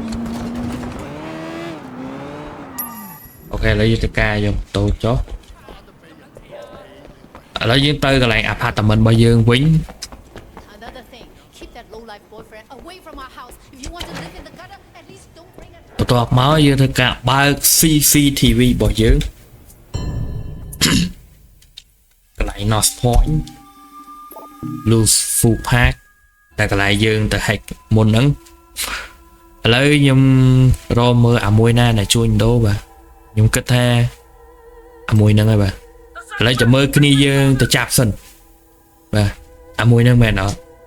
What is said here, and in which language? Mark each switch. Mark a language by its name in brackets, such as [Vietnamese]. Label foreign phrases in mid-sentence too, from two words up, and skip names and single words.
[Khmer] អូខេឥឡូវយើងទៅការយកតូចចុះឥឡូវយើងទៅកន្លែង apartment របស់យើងវិញ [English] Another thing, keep that low-life boyfriend away from our house. If you want to live in the gutter, at least don't bring it. [Khmer] បន្ទាប់មកយើងធ្វើការបើក CCTV របស់យើង កន្លែង North Point Loose Full Park តែកន្លែងយើងទៅ hack មុនហ្នឹងឥឡូវខ្ញុំរកមើលអាមួយណាដែលជួយដូរបាទខ្ញុំគិតថាអាមួយហ្នឹងហើយបាទឥឡូវចាំមើលគ្នាយើងទៅចាប់សិនបាទអាមួយហ្នឹងមែនអត់